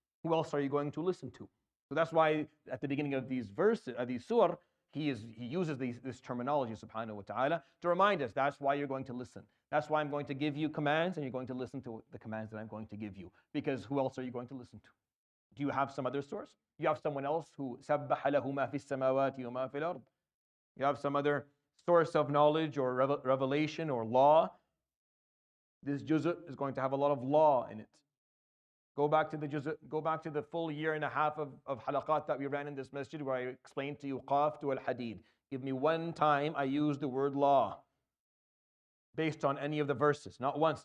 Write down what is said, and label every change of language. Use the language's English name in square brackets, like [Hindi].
[English] Who else are you going to listen to? So that's why at the beginning of these verses, these surah, he uses this terminology, subhanahu wa ta'ala, to remind us that's why you're going to listen. That's why I'm going to give you commands, and you're going to listen to the commands that I'm going to give you. Because who else are you going to listen to? Do you have some other source? You have someone else who [Arabic] سَبَّحَ لَهُ مَا فِي السَّمَاوَاتِ وَمَا فِي الْأَرْضِ. [English] You have some other source of knowledge or revelation or law. This juzz is going to have a lot of law in it. Go back to the juzz, go back to the full year and a half of halaqat that we ran in this masjid where I explained to you qaf to al-hadid. Give me one time I used the word law based on any of the verses. Not once.